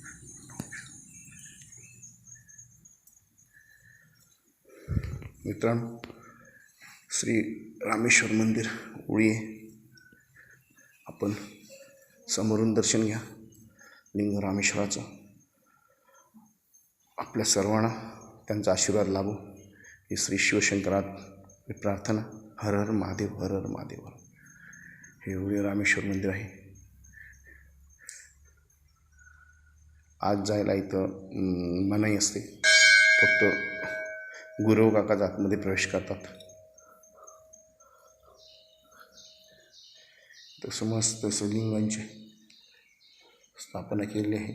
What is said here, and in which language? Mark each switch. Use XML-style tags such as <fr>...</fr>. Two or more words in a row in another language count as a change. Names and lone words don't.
<mr>मित्रांनो, श्री रामेश्वर मंदिर ओळी. आपण समोरून दर्शन घ्या लिंग रामेश्वराचं. आपल्या सर्वांना त्यांचा आशीर्वाद लाभो ही श्री शिवशंकरात प्रार्थना. हर हर महादेव, हर हर महादेव. हे ओळी रामेश्वर मंदिर आहे. आज जायला इथं मनाई असते. फक्त गुरव काकाच आतमध्ये प्रवेश करतात. तसं मस्त लिंगांची स्थापना केली आहे.</mr>